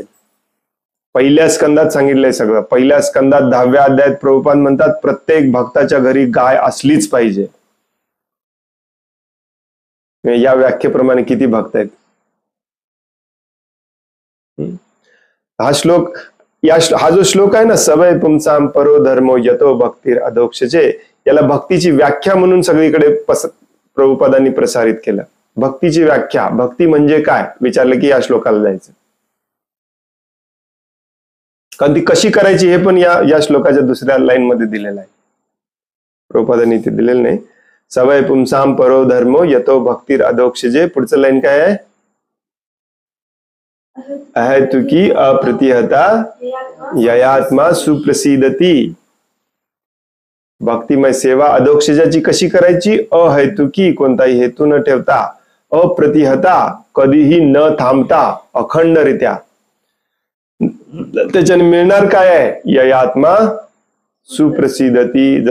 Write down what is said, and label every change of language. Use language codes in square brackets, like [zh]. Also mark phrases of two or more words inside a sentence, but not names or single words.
[mr] पहिल्या स्कंदात सांगितलंय सगळं. पहिल्या स्कंदात 10व्या अध्यायात प्रभुपाद म्हणतात प्रत्येक भक्ताच्या घरी गाय असलीच पाहिजे. या व्याख्येप्रमाणे किती भक्त आहेत? हा श्लोक, हा जो श्लोक आहे ना, [sa] सवय पुंसाम परो धर्मो यतो भक्तीर अधोक्षजे, [mr] याला भक्तीची व्याख्या म्हणून सगळीकडे प्रभुपादांनी प्रसारित केलं. भक्तीची व्याख्या, भक्ती म्हणजे काय विचारलं की या श्लोकाला जायचं. कारण ती कशी करायची हे पण या श्लोकाच्या दुसऱ्या लाईन मध्ये दिलेलं आहे. प्रभुपादांनी ते दिलेलं नाही. [sa] सवय पुंसाम परो धर्मो यतो भक्तीर अधोक्षजे. [mr] पुढचं लाईन काय आहे? [sa] अहेतुकी अप्रतिहता ययात्मा सुप्रसिद्धती. [mr] भक्तिमय सेवा अधोक्षजाची कशी करायची? अहेतुकी, कोणताही हेतू न ठेवता, अप्रतिहता, कधीही न थांबता, अखंडरित्या. त्याच्याने मिळणार काय आहे? [sa] ययात्मा सुप्रसिद्धती.